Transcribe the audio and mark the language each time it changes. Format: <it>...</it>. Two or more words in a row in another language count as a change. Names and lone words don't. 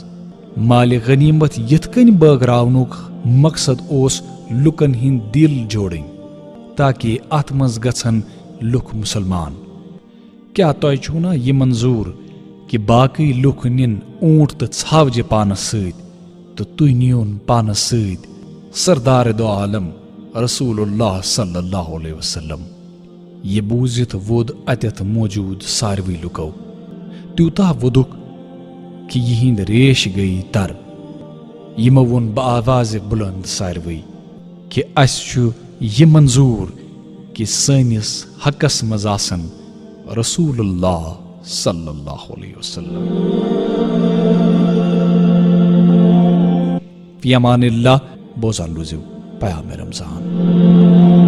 <ks>مالِ غنیمت یِتھ کٔنۍ بٲگراونُک مقصد اوس لُکن ہٕنٛدۍ دِل جوڑٕنۍ تاکہِ اتھ منٛز گژھن لُکھ مُسلمان۔ کیٛاہ تۄہہِ چھُو نا یہِ منظوٗر کہ باقٕے لُکھ نِن اوٗنٹ تہٕ ژھاوجہِ پانس سۭتۍ تہٕ تُہۍ نِیوُن پانس سۭتۍ سردار دو عالم</ks> <ar>رسول اللہ صلی اللہ علیہ وسلم۔</ar> <ks>یہِ بوٗزِتھ ووٚد اتٮ۪تھ موٗجوٗد ساروٕے لُکو۔ تیوٗتاہ ووٚدُکھ کہ یہند ریش گئی تر. یمو وون بآواز بلند ساروی کہ اس چھُ یہ منظور کہ سٲنِس حقس منٛز آسن</ks> <ar>رسول اللہ صلی اللہ علیہ وسلم. فی امان اللہ.</ar> <ks>بوزان روزِو پیام رمضان.</ks>